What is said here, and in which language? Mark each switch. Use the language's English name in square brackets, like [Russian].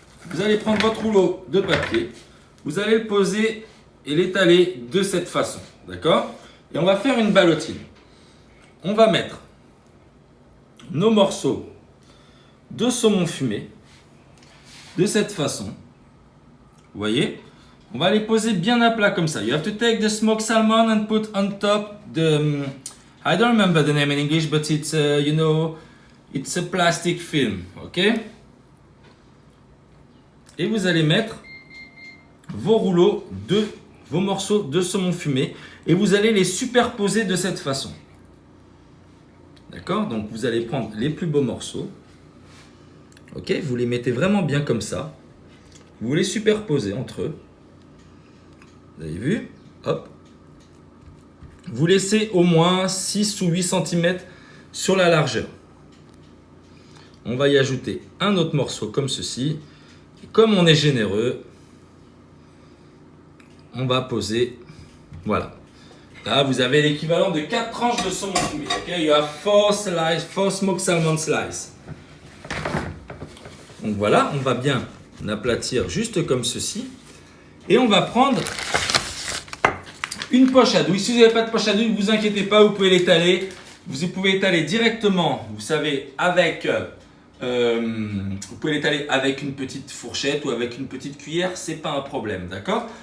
[French] Vous allez prendre votre rouleau de papier. Vous allez le poser et l'étaler de cette façon. D'accord? Et on va faire une ballotine. On va mettre nos morceaux de saumon fumé de cette façon. Vous voyez? On va les poser bien à plat comme ça. [English] You have to take the smoked salmon and put on top the... I don't remember the name in English, but it's, you know, it's a plastic film. Ok? [French] Et vous allez mettre vos rouleaux de vos morceaux de saumon fumé et vous allez les superposer de cette façon. D'accord? Donc vous allez prendre les plus beaux morceaux. Ok? Vous les mettez vraiment bien comme ça. Vous les superposez entre eux. Vous avez vu? Hop. Vous laissez au moins 6 ou 8 cm sur la largeur. On va y ajouter un autre morceau comme ceci. Et comme on est généreux, on va poser, voilà. Là, vous avez l'équivalent de 4 tranches de saumon fumé. Okay? [English] You have 4 smoked salmon slices. [French] Donc voilà, on va bien aplatir juste comme ceci. Et on va prendre une poche à douille. Si vous n'avez pas de poche à douille, ne vous inquiétez pas, vous pouvez l'étaler. Vous pouvez étaler directement, vous savez, avec... vous pouvez l'étaler avec une petite fourchette ou avec une petite cuillère, c'est pas un problème, d'accord?